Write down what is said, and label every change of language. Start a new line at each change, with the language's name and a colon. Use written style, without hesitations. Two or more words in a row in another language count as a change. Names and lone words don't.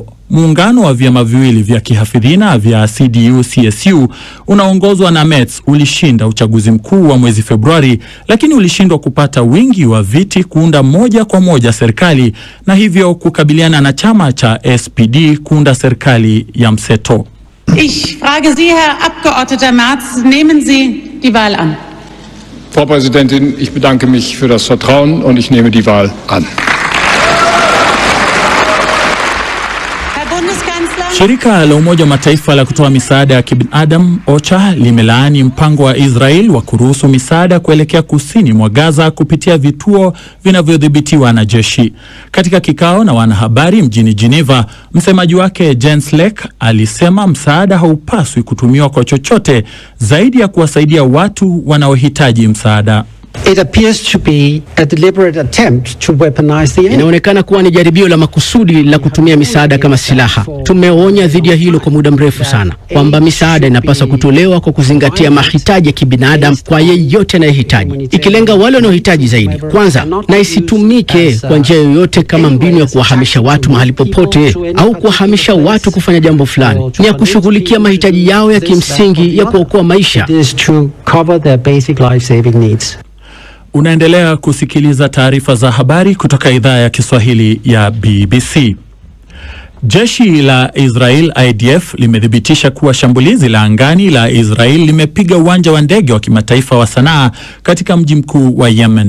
Swahili: Muungano wa vyama viwili vya kihafidhina vya CDU-CSU unaongozwa na Merz ulishinda uchaguzi mkuu wa mwezi Februari, lakini ulishindwa kupata wingi wa viti kuunda moja kwa moja serikali na hivyo kukabiliana na chama cha SPD kuunda serikali ya mseto.
German: Ich frage Sie, Herr Abgeordneter Merz, nehmen Sie die Wahl an? Frau Präsidentin, ich bedanke mich für das Vertrauen und ich nehme die Wahl an.
Swahili: Shirika la Umoja wa Mataifa la kutoa misaada ya kibinadamu OCHA limelaani mpango wa Israel wa kuruhusu misaada kuelekea kusini mwa Gaza kupitia vituo vinavyodhibitiwa na jeshi. Katika kikao na wanahabari mjini Geneva, msemaji wake Jens Lek alisema msaada haupaswi kutumiwa kwa chochote zaidi ya kuwasaidia watu wanaohitaji msaada.
English: It appears to be a deliberate attempt to weaponize the enemy.
Swahili: Inaonekana kuwa ni jaribio la makusudi la kutumia misaada kama silaha. Tumeonya dhidi ya hilo kwa muda mrefu sana, kwamba misaada inapaswa kutolewa kwa kuzingatia mahitaji ya kibinadamu kwa yeyote anayehitaji, ikilenga wale wanaohitaji zaidi kwanza, na isitumike kwa njia yoyote kama mbinu ya kuwahamisha watu mahali popote au kuwahamisha watu kufanya jambo fulani. Ni ya kushughulikia mahitaji yao ya kimsingi ya kuokoa maisha.
English: It is to cover their basic life-saving needs.
Swahili: Unaendelea kusikiliza taarifa za habari kutoka idhaa ya Kiswahili ya BBC. Jeshi la Israel IDF limethibitisha kuwa shambulizi la angani la Israel limepiga uwanja wa ndege wa kimataifa wa Sanaa katika mji mkuu wa Yemen.